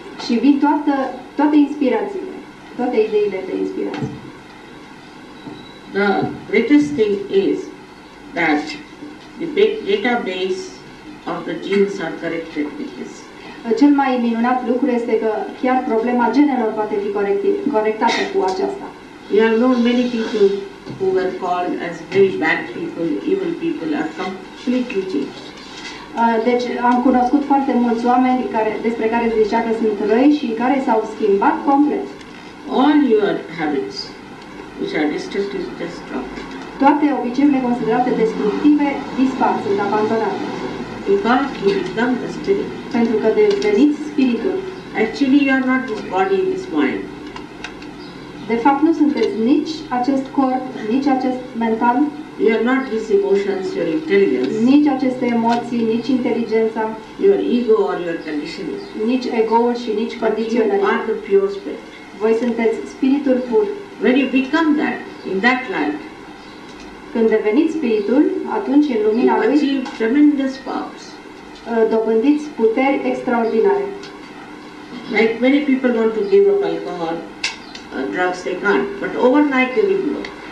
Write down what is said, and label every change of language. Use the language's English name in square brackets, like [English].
[Romanian] Și vin toate inspirațiile, toate ideile de inspirație. [English] The greatest thing is that the database of the genes are corrected with this. [Romanian] Cel mai minunat lucru este că chiar problema genelor poate fi corectată cu aceasta. [English] We have known many people who were called as very bad people, evil people, are completely changed. [Romanian] Deci am cunoscut foarte mulți oameni despre care se zicea că sunt răi și care s-au schimbat complet. [English] All your habits which are destructive just drop. [Romanian] Toate obiceiurile considerate destructive dispar, sunt abandonate. [English] Because you become the spirit. [Romanian] Pentru că deveniți spiritul. [English] Actually you are not this body, this mind. [Romanian] De fapt nu sunteți nici acest corp, nici acest mental. [English] You are not these emotions, your intelligence. [Romanian] Nici aceste emoții, nici inteligența. [English] Your ego or your conditioning. [Romanian] Nici ego-ul și nici condiționarea. [English] You are the pure spirit. [Romanian] Voi sunteți spiritul pur. [English] When you become that, in that light, [Romanian] când deveniți spiritul, atunci în lumina [English] you [Romanian] lui [English] achieve tremendous powers. [Romanian] Dobândiți puteri extraordinare. [English] Like many people want to give up alcohol, drugs they can't, but overnight they will blow.